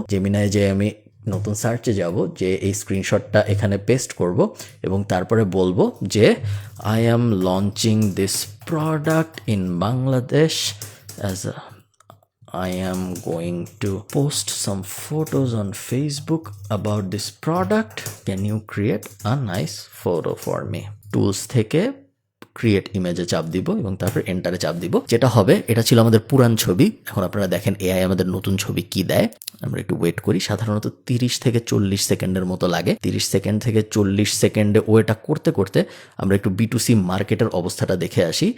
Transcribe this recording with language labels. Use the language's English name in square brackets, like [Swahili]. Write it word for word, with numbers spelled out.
[Bangla] জেমিনাইয়ে যে আমি নতুন সার্চে যাব, যে এই স্ক্রিনশটটা এখানে পেস্ট করব এবং তারপরে বলবো যে [English] I am launching this product in Bangladesh as a I am going to post some photos on Facebook about this product. Can you create a nice photo for me? [Bangla] Tools থেকে ক্রিয়েট ইমেজে চাপ দিব এবং তারপরে এন্টারে চাপ দিব। যেটা হবে, এটা ছিল আমাদের পুরান ছবি, এখন আপনারা দেখেন এআই আমাদের নতুন ছবি কি দেয়। আমরা একটু ওয়েট করি, সাধারণত তিরিশ থেকে চল্লিশ সেকেন্ডের মতো লাগে। তিরিশ সেকেন্ড থেকে চল্লিশ সেকেন্ডে ওয়েটা করতে করতে আমরা একটু বিটুসি মার্কেটের অবস্থাটা দেখে আসি।